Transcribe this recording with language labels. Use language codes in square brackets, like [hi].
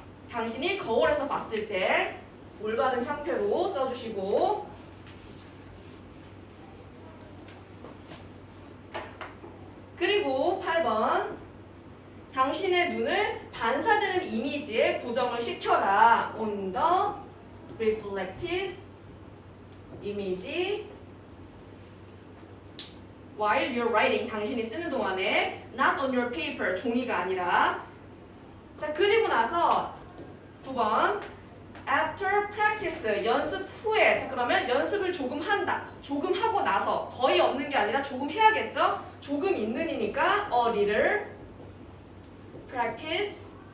[ko] 당신이 거울에서 봤을 때 올바른 형태로 써주시고, 그리고 8번 당신의 눈을 반사되는 이미지에 고정을 시켜라. [en] on the reflected image while you're writing. [ko] 당신이 쓰는 동안에 [en] not on your paper. [ko] 종이가 아니라. 자, 그리고 나서 9번 [en] after practice. [ko] 연습 후에. 자, 그러면 연습을 조금 한다. 조금 하고 나서. 거의 없는 게 아니라 조금 해야겠죠? 조금 있는 이니까 [en] a little practice.